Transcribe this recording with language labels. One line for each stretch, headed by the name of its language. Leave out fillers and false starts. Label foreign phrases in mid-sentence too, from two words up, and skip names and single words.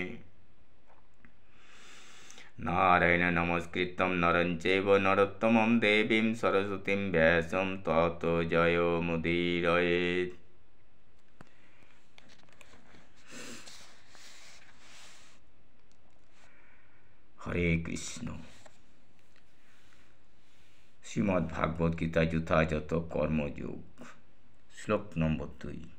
Sanskrit: নারায়ণ নমস্কৃত্যং নরং চৈব নরোত্তমং দেবীং সরস্বতীং ব্যাসং ততো জয়মুদীরয়েৎ। হরে কৃষ্ণ।
Bangla: শ্রীমদ্ ভাগবত গীতা যথাযথ কর্মযোগ শ্লোক নম্বর 2।